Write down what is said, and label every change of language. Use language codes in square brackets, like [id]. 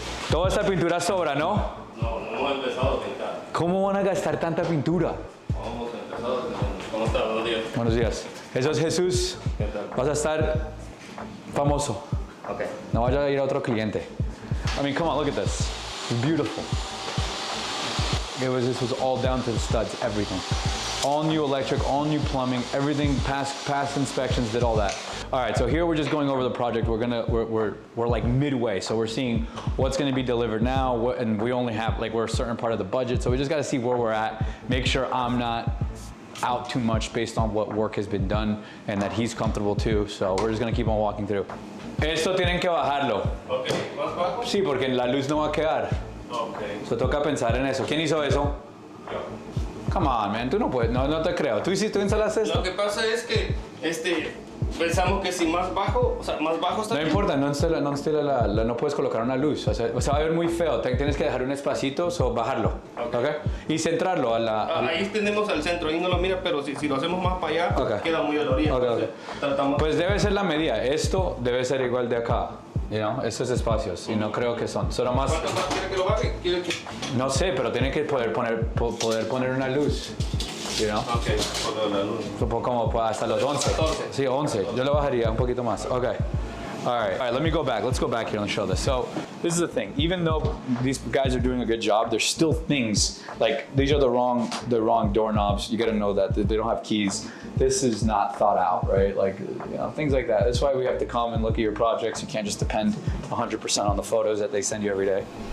[es] Toda esta pintura sobra, ¿no? No, no hemos empezado a pintar. ¿Cómo van a gastar tanta pintura? Hemos empezado. ¿Cómo está? Buenos días. Buenos días. Eso es Jesús. ¿Qué tal? Vas a estar famoso. [en] Okay. [es] No vaya a ir a otro cliente. [en] I mean, come on, look at this. It's beautiful. This was all down to the studs, everything. All new electric, all new plumbing, everything past inspections, did all that. All right, so here we're just going over the project. We're like midway, so we're seeing what's gonna be delivered now, and we only have, we're a certain part of the budget, so we just gotta see where we're at, make sure I'm not out too much based on what work has been done, and that he's comfortable too, so we're just gonna keep on walking through. [es] Esto tienen que bajarlo. Okay. ¿Más bajo? Sí, porque la luz no va a quedar. [en] Okay. [es] So toca pensar en eso. ¿Quién hizo eso? Yo. [en] Come on, man, [es] tú no puedes, no te creo. ¿Tú instalaste esto? Lo que pasa es que pensamos que si más bajo, o sea, más bajo está No bien. importa, no puedes colocar una luz. O sea, va a ver muy feo. Tienes que dejar un espacito o bajarlo. [en] Okay. [es] Y centrarlo a la. Ahí tenemos al centro, ahí no lo mira, pero si lo hacemos más para allá, [en] Okay. [es] queda muy a la orilla. [en] Okay, [es] Entonces, tratamos. Pues debe ser la medida. Esto debe ser igual de acá. Estos espacios. Y no creo que son. Solo más. ¿Cuánto más quiere que lo baje? ¿Quiere que...? No sé, pero tiene que poder poner una luz. Ok, por la luz. Como hasta los 11. 14. Sí, 11. Yo lo bajaría un poquito más. [en] Okay. All right, let me go back. Let's go back here and show this. So this is the thing. Even though these guys are doing a good job, there's still things like these are the wrong doorknobs. You got to know that they don't have keys. This is not thought out, right? Things like that. That's why we have to come and look at your projects. You can't just depend 100% on the photos that they send you every day.